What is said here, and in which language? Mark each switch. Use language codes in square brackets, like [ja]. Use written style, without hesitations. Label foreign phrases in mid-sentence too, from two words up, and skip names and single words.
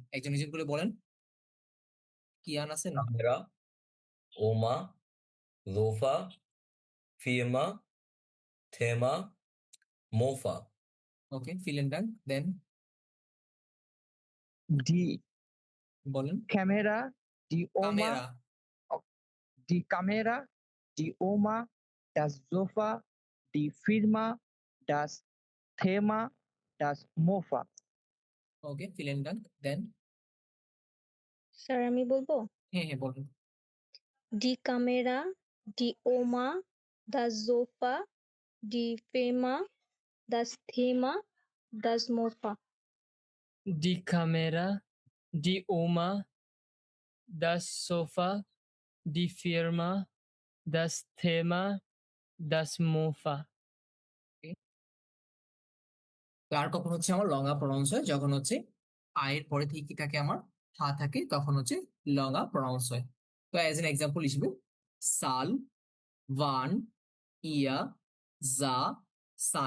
[bn] একজন একজন করে বলেন। কিয়ান আছেন? [de] Kamera, Oma, Lofa, Firma, Thema, Mofa. Okay, vielen Dank. Dann Die [bn] বলেন। [de] Kamera, die Oma, কামেরা, die Kamera, die Oma, das Sofa, die Firma, das Thema, das Mofa. Okay, vielen Dank. Dann [bn] স্যার আমি বলবো হ্যাঁ হ্যাঁ বলেন। [de] die Kamera, die Oma, das Sofa, die Firma, das Thema, das Mofa. Die Kamera, die Oma, das Sofa, die Firma, das Thema, das Mofa. [bn] তো আর কখন আমার [en] long a pronounce [bn] হয়, যখন আয়ের পরে থেকে কি থাকে, আমার থা থাকে, তখন [en] long a pronounce [bn] হয়। তো [en] as an example [bn] হিসেবে [de] Saal, Bahn, Jahr, Sa, Sahn.